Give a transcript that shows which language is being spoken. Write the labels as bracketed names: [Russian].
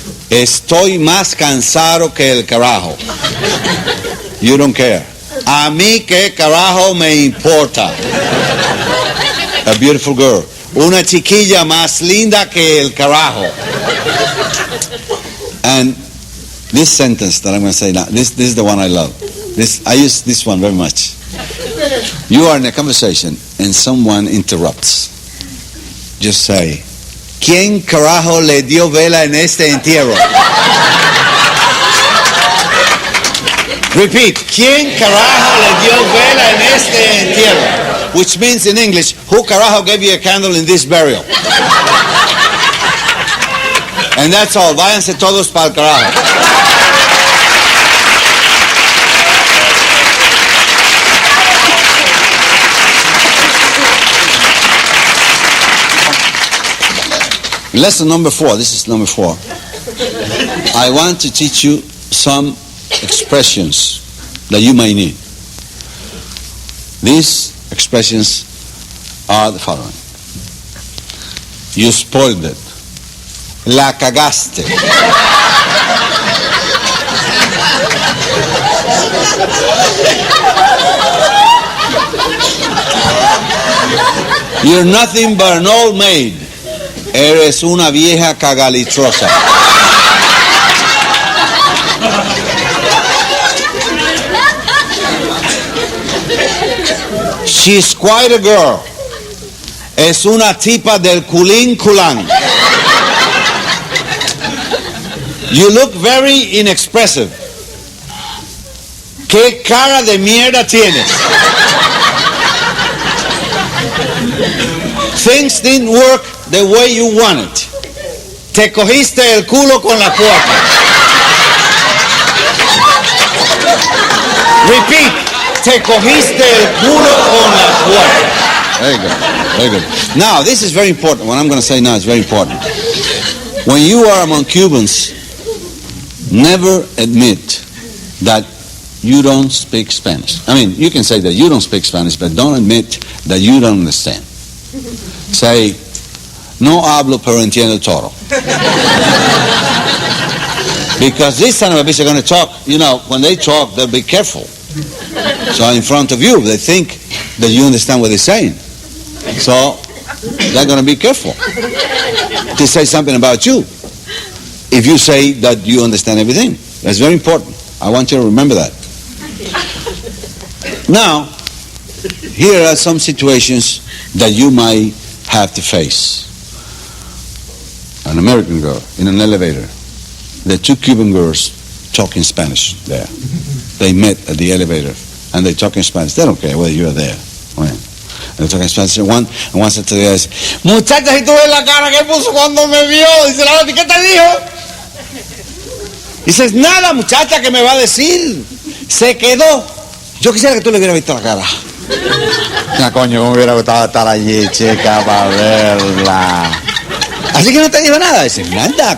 [Spanish] Estoy más cansado que el carajo. [English] You don't care. [Spanish] A mí que carajo me importa. [English] A beautiful girl. [Spanish] Una chiquilla más linda que el carajo. [English] And this sentence that I'm going to say now, this is the one I love. I use this one very much. You are in a conversation and someone interrupts. Just say, [Spanish] ¿quién carajo le dio vela en este entierro? [English] Repeat, [Spanish] ¿quién carajo le dio vela en este entierro? [English] Which means in English, who carajo gave you a candle in this burial? And that's all. [Spanish] Váyanse todos para el carajo. [English] Lesson number 4. This is number 4. I want to teach you some expressions that you may need. These expressions are the following. You spoiled it. [Spanish] La cagaste. [English] You're nothing but an old maid. [Spanish] Eres una vieja cagalitrosa. [English] She's quite a girl. [Spanish] Es una tipa del culín culán. [English] You look very inexpressive. [Spanish] ¿Qué cara de mierda tienes? [English] Things didn't work the way you wanted. [Spanish] Te cogiste el culo con la puerta. [English] Repeat. [Spanish] Te cogiste el culo con la puerta. [English] Very good. Very good. Now, this is very important. What I'm going to say now is very important. When you are among Cubans, never admit that you don't speak Spanish. I mean, you can say that you don't speak Spanish, but don't admit that you don't understand. Say, [Spanish] no hablo pero entiendo todo. [English] Because this son of a bitch are going to talk, you know, when they talk, they'll be careful. So in front of you, they think that you understand what they're saying. So they're going to be careful to say something about you if you say that you understand everything. That's very important. I want you to remember that. Now, here are some situations that you might have to face. An American girl in an elevator. There are 2 Cuban girls talking Spanish there. They met at the elevator and they talk in Spanish. They don't care whether you're there. Bueno. They're talking Spanish. One said to the other, [Spanish] muchacha, si tú ves la cara que puso cuando me vio. Dice la otra, ¿qué te dijo? Dices, nada, muchacha, ¿qué me va a decir? Se quedó. Yo quisiera que tú le hubieras visto la cara. No, coño, me hubiera gustado estar allí, chica, para verla. Así que no te dijo nada. Dice, nada.